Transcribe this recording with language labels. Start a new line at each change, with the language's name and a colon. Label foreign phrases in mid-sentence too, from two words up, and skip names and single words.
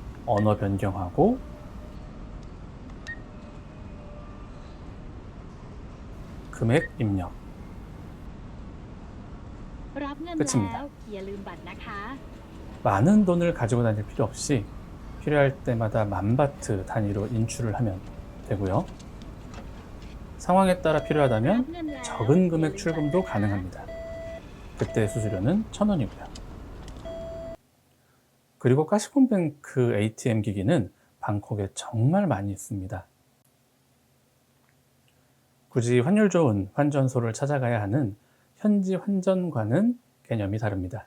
Korean: 언어 변경하고 금액 입력.
Thai: รับเงิน
Korean: 끝입니다.
Thai: แล้วอย่าลืมบัตรนะคะ
Korean: 많은 돈을 가지고 다닐 필요 없이 필요할 때마다 만바트 단위로 인출을 하면 되고요. 상황에 따라
Thai: รับ
Korean: 필요하다면
Thai: เงินแล้ว
Korean: 적은
Thai: อย่า
Korean: 금액
Thai: ลืมบัตร
Korean: 출금도
Thai: นะคะ
Korean: 가능합니다. 그때 수수료는 1,000원이고요. 그리고 까시콤뱅크 ATM 기기는 방콕에 정말 많이 있습니다. 굳이 환율 좋은 환전소를 찾아가야 하는 현지 환전과는 개념이 다릅니다.